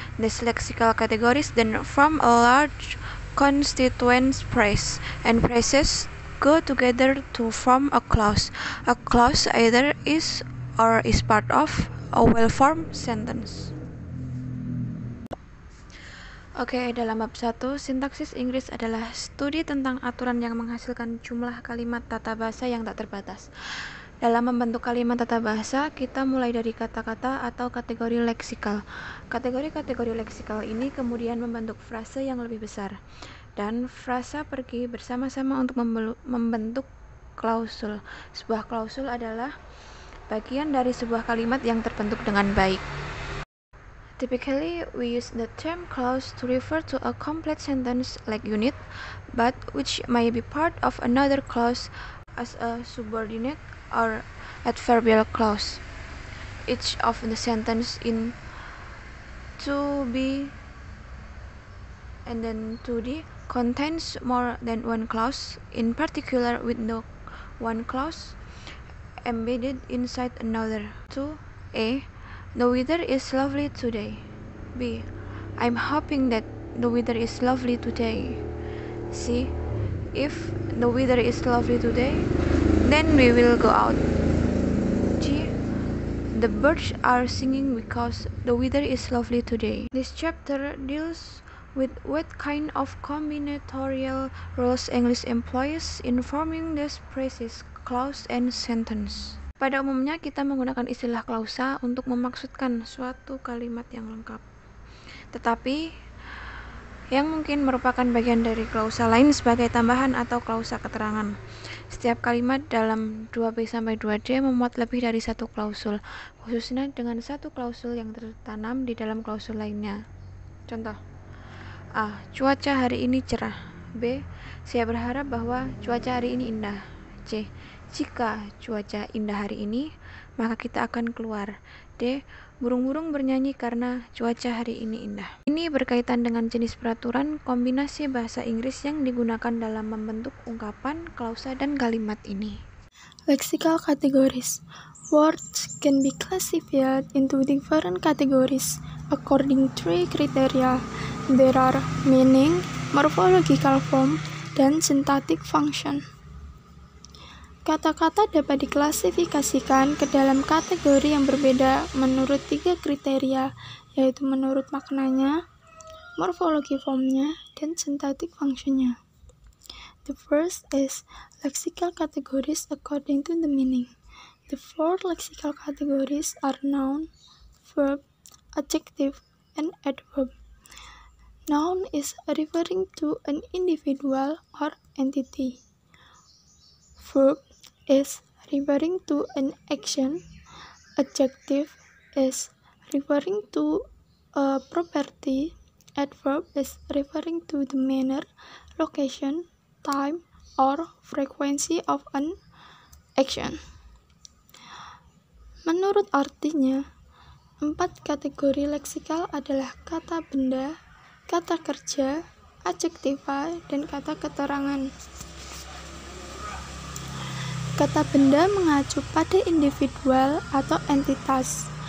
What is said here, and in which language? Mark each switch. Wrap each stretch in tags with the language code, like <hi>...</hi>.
<en>These lexical categories then form a large constituent phrase, and phrases go together to form a clause. A clause either is or is part of a well-formed sentence.</en> <id>Oke, dalam bab 1, sintaksis Inggris adalah studi tentang aturan yang menghasilkan jumlah kalimat tata bahasa yang tak terbatas. Dalam membentuk kalimat tata bahasa, kita mulai dari kata-kata atau kategori leksikal. Kategori-kategori leksikal ini kemudian membentuk frase yang lebih besar, dan frasa pergi bersama-sama untuk membentuk klausul. Sebuah klausul adalah bagian dari sebuah kalimat yang terbentuk dengan baik.</id> <en>Typically, we use the term clause to refer to a complete sentence like unit, but which may be part of another clause as a subordinate or adverbial clause. Each of the sentence in 2b and then 2d contains more than one clause, in particular with no one clause embedded inside another. 2a. The weather is lovely today. B. I'm hoping that the weather is lovely today. C. If the weather is lovely today, then we will go out. G. The birds are singing because the weather is lovely today. This chapter deals with what kind of combinatorial rules English employs in forming these phrases, clause, and sentence.</en> <id>Pada umumnya kita menggunakan istilah klausa untuk memaksudkan suatu kalimat yang lengkap. Tetapi yang mungkin merupakan bagian dari klausa lain sebagai tambahan atau klausa keterangan. Setiap kalimat dalam 2b-2d memuat lebih dari satu klausul, khususnya dengan satu klausul yang tertanam di dalam klausul lainnya. Contoh: A. Cuaca hari ini cerah. B. Saya berharap bahwa cuaca hari ini indah. C. Jika cuaca indah hari ini, maka kita akan keluar. D. Burung-burung bernyanyi karena cuaca hari ini indah. Ini berkaitan dengan jenis peraturan kombinasi bahasa Inggris yang digunakan dalam membentuk ungkapan, klausa, dan kalimat ini.</id> <en>Lexical categories. Words can be classified into different categories according to three criteria. There are meaning, morphological form,</en> <id>dan</id> <en>syntactic function.</en> <id>Kata-kata dapat diklasifikasikan ke dalam kategori yang berbeda menurut tiga kriteria, yaitu menurut maknanya, morfologi formnya, dan syntactic functionnya.</id> <en>The first is lexical categories according to the meaning. The four lexical categories are noun, verb, adjective, and adverb. Noun is referring to an individual or entity. Verb is referring to an action. Adjective is referring to a property. Adverb is referring to the manner, location, time, or frequency of an action.</en> <id>Menurut artinya, 4 kategori leksikal adalah kata benda, kata kerja, adjektiva, dan kata keterangan. Kata benda mengacu pada individual atau entitas.</id>